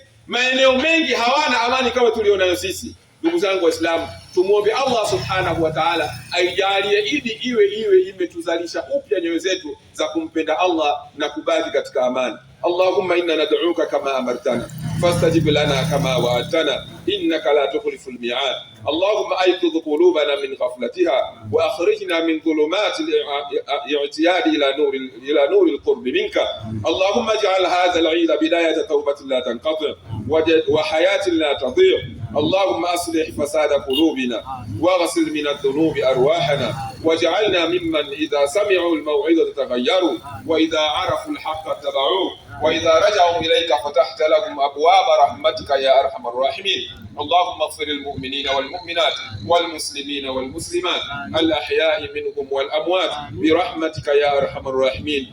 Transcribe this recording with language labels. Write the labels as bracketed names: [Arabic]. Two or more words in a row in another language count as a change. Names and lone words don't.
[Swahili] Maeneo mengi hawana amani kama tulionayo sisi. Ndugu zangu Waislamu, tumuombe Allah [Arabic] Subhanahu wa Ta'ala [Swahili] aijalie Idi iwe imetuzalisha upya nyoyo zetu za kumpenda Allah na kubaki katika amani. [Arabic] اللهم إنا ندعوك كما أمرتنا فاستجب لنا كما وعدتنا إنك لا تخلف الميعاد. اللهم أيقظ قلوبنا من غفلتها وأخرجنا من ظلمات الاعتياد إلى نور القرب منك. اللهم اجعل هذا العيد بداية توبة لا تنقطع وحياة لا تضيع'. اللهم أصلح فساد قلوبنا واغسل من الذنوب أرواحنا واجعلنا ممن إذا سمعوا الموعظة تغيروا وإذا عرفوا الحق اتبعوه وإذا رجعوا إليك فتحت لهم أبواب رحمتك يا أرحم الراحمين. اللهم اغفر المؤمنين والمؤمنات والمسلمين والمسلمات الأحياء منهم والأموات برحمتك يا أرحم الراحمين.